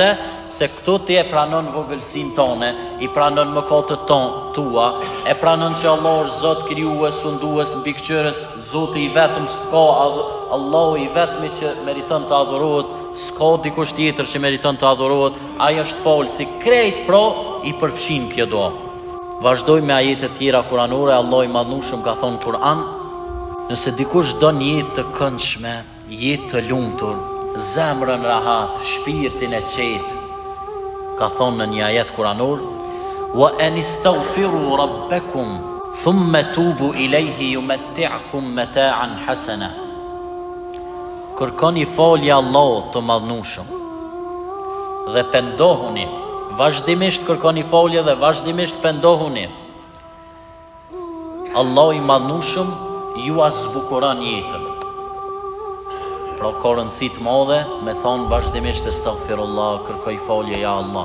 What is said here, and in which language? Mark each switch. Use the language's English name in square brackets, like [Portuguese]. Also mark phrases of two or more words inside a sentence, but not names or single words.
[Albanian] Se këtu ti e pranon vogëlsinë tone, I pranon mëkatet tua, e pranon që Allah është Zot krijues, sundues, mbikëqyrës, Zoti I vetëm s'ka, Allahu I vetmi që meriton të adhurohet, s'ka dikush tjetër që meriton të adhurohet, ai është falsi krejt, pra I përfshin kjo dua. Vazhdoj me ajete tjera kuranore. Allah I Madhnushëm ka thonë Kur'an: Nëse dikush do një jetë të këndshme, jetë të lumtur, zemrën rahat, shpirtin e qetë, ka thonë në një ajet kuranor, [Arabic] وأن استغفروا ربكم ثم توبوا إليه يمتعكم متاعا حسنا. [Albanian] Kërkoni falje Allahut të madhnushëm dhe pendohuni, vazhdimisht kërkoni falje dhe vazhdimisht pendohuni. Allah i madhnushëm ju azbukuron jetën. Pra ka rëndësi të madhe me thonë vazhdimisht astaghfirullah, kërkoj falje ja Allah.